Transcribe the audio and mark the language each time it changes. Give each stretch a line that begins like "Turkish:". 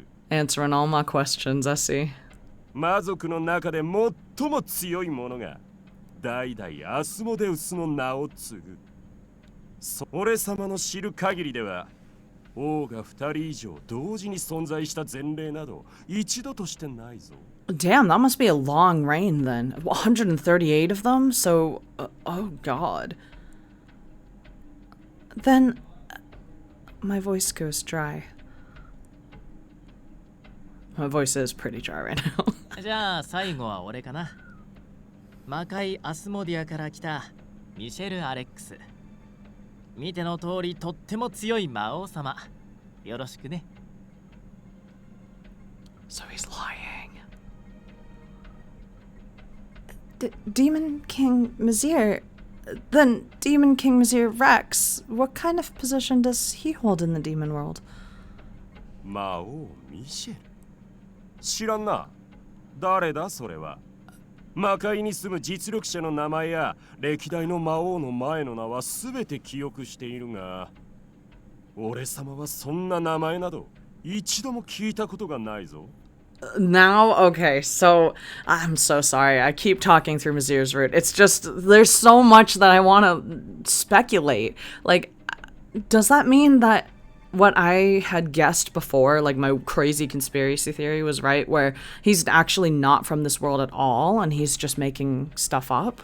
English: Answering all my questions, I see.
Japanese: 魔族の中で最も強い者が代々アスモデウスの名を継ぐ。俺様の知る限りでは王が2人以上同時に存在した前例など一度としてないぞ。
English: Damn, that must be a long reign then. 138 of them? So, oh god. Then, my voice goes dry. My voice is pretty dry right now.
Japanese: じゃあ最後は俺かな。魔界アスモディアから来たミシェル・アレックス。見ての通りとっても強い魔王様。よろしくね。
English: So he's lying. Demon King Misyr? Then Demon King Misyr Rex, what kind of position does he hold in the demon world?
Japanese: 魔王ミシェル。知らんな。誰だそれは。魔界に住む実力者の名前や歴代の魔王の前の名はすべて記憶しているが、俺様はそんな名前など一度も聞いたことがないぞ。
English: Now, okay, so I'm so sorry. I keep talking through Misyr's route. It's just there's so much that I want to speculate. Does that mean that what I had guessed before, my crazy conspiracy theory was right, where he's actually not from this world at all and he's just making stuff up?